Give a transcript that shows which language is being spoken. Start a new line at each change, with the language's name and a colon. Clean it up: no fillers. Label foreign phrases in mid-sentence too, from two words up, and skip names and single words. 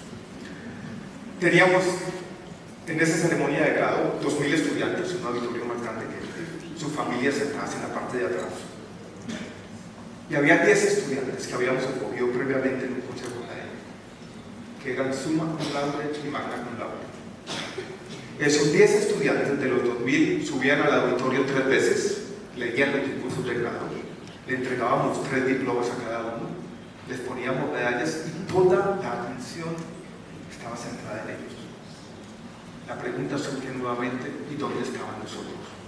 Spanish: Teníamos en esa ceremonia de grado 2.000 estudiantes, un auditorio más grande que sus familias sentadas en la parte de atrás. Y había 10 estudiantes que habíamos escogido previamente en un consejo académico, que eran summa cum laude y magna cum laude. Esos 10 estudiantes de los 2.000 subían al auditorio 3 veces, leían los discursos de grado, le entregábamos 3 diplomas a cada uno, les poníamos medallas y toda la atención estaba centrada en ellos. La pregunta surge nuevamente: ¿y dónde estaban nosotros?